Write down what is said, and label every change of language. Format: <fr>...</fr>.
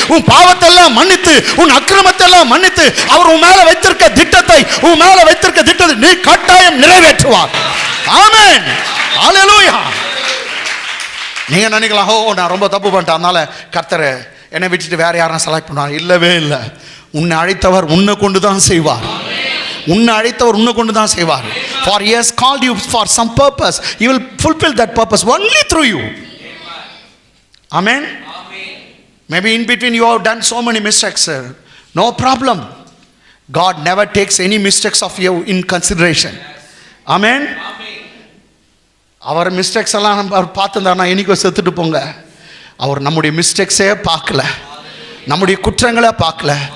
<ta>உன் பாவத்தெல்லாம் மன்னித்து, உன் அக்கிரமத்தெல்லாம் மன்னித்து, அவர் உன் மேல வைத்திருக்க திட்டத்தை, உன் மேல வைத்திருக்க திட்டத்தை நீ கட்டாயம் நிறைவேற்றுவார். ஆமென். ஹல்லேலூயா. நீங்க நினைக்கலாம், ஓ நான் ரொம்ப தப்பு பண்ணிட்டேன், அதனால கர்த்தர் என்னை விட்டுட்டு வேற யாரும் செலக்ட் பண்ணுவார். இல்லவே இல்லை. உன்னை அழைத்தவர் உன்னை கொண்டு தான் செய்வார். உன்னை அழைத்தவர் உன்னை கொண்டு தான் செய்வார்.</ta> <en>For he has called you for some purpose. He will fulfill that purpose only through you. Amen. Maybe in between you have done so many mistakes, sir. No problem. God never takes any mistakes of you in consideration. Amen.</en> <ta>Our mistakes எல்லாம் நம்ம பார்த்துருந்தாருன்னா என்னைக்கோ செத்துட்டு போங்க. அவர் நம்முடைய மிஸ்டேக்ஸே பார்க்கல, நம்முடைய குற்றங்களை பார்க்கல.</ta>